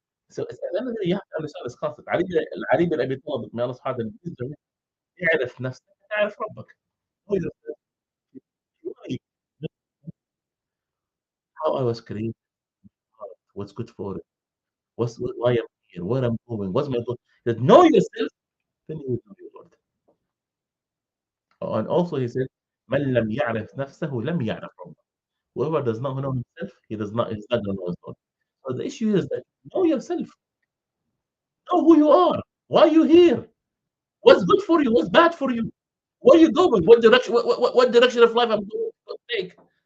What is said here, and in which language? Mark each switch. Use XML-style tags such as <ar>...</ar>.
<en>So at the end of the day, you have to understand this concept. Ali bin Abi Talib, may Allah subhanahu wa ta'ala</en> <ar>اعرف نفسك تعرف ربك.</ar> <en>Know yourself. Why? How I was created, what's good for it, why I'm here, where I'm going, what's my goal. That know yourself, then you will know your Lord. And also he said,</en> <ar>من لم يعرف نفسه لم يعرف ربه.</ar> <en>Whoever does not know himself, he's not gonna know his Lord. So the issue is that know yourself, know who you are, why you here, what's good for you, what's bad for you, where you going, what direction of life I'm going to take.</en>